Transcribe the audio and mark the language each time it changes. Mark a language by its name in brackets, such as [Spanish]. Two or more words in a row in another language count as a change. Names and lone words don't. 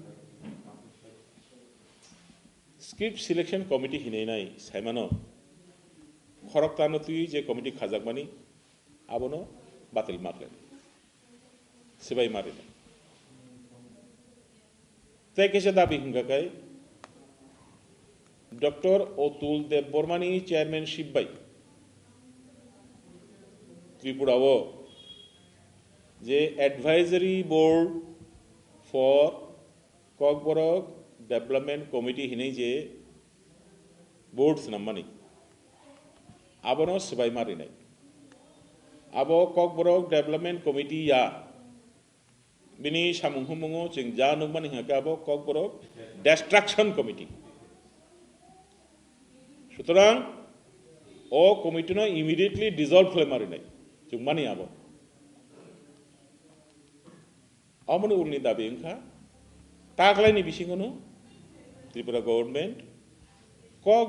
[English] script selection committee [Kok Borok] hinai nai saimano khoroktano tui je committee khajakmani abono batil makle sibai mari tai kese dabi hinga kai Dr. Otul Dev Bormani chairmanship bai Tripura wo je [English] advisory board for Kokborok development committee [Kok Borok] hinai je boards namani abono sibai mari nai abo [English] Kokborok development committee [Kok Borok] ya bini samung humungo jeng ja nungmani haka abo [English] Kokborok destruction committee [Kok Borok] সুতরাং ও কমিটি না [English] immediately dissolve [Kok Borok] করে মারি নাই জুমানি আবো আমনে উলনি দাবি ইনখা তাকলাইনি বিসিংগনো ত্রিপুরা গভর্নমেন্ট কক